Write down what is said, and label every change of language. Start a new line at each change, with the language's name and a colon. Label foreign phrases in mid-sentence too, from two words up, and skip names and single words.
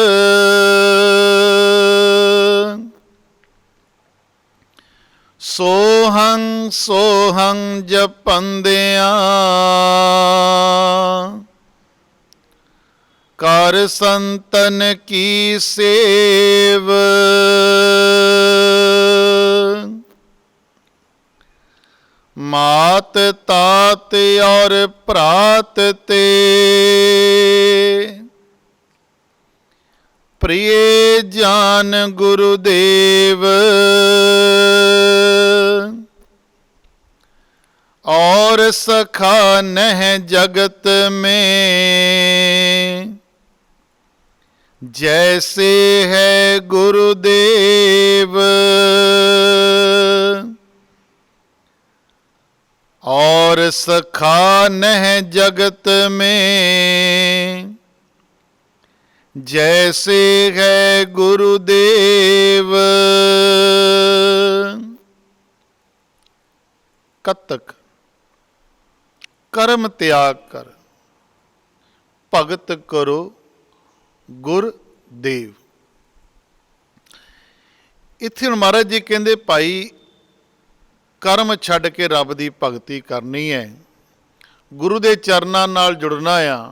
Punjabi: ਸੋਹੰ ਸੋਹੰ ਜਪੰਦਿਆਂ, ਕਰ ਸੰਤਨ ਕੀ ਸੇਵ, ਮਾਤ ਤਾਤ ਅਉਰ ਭਰਾਤ ਤੇ, ਪ੍ਰਿਅ ਜਾਨ ਗੁਰੁਦੇਵ, ਅਉਰ ਸਖਾ ਨਹ ਜਗਤ ਮੇਂ, ਜੈਸੇ ਹੈ ਗੁਰੁਦੇਵ, ਅਉਰ ਸਖਾ ਨਹ ਜਗਤ ਮੇਂ, ਜੈਸੇ ਹੈ ਗੁਰੁਦੇਵ। ਕੱਤਕ ਕਰਮ ਤਿਆਗ ਕਰ, ਭਗਤ ਕਰੋ ਗੁਰਦੇਵ। ਇੱਥੇ ਹੁਣ ਮਹਾਰਾਜ ਜੀ ਕਹਿੰਦੇ ਭਾਈ ਕਰਮ ਛੱਡ ਕੇ ਰੱਬ ਦੀ ਭਗਤੀ ਕਰਨੀ ਹੈ, ਗੁਰੂ ਦੇ ਚਰਨਾਂ ਨਾਲ ਜੁੜਨਾ ਆ।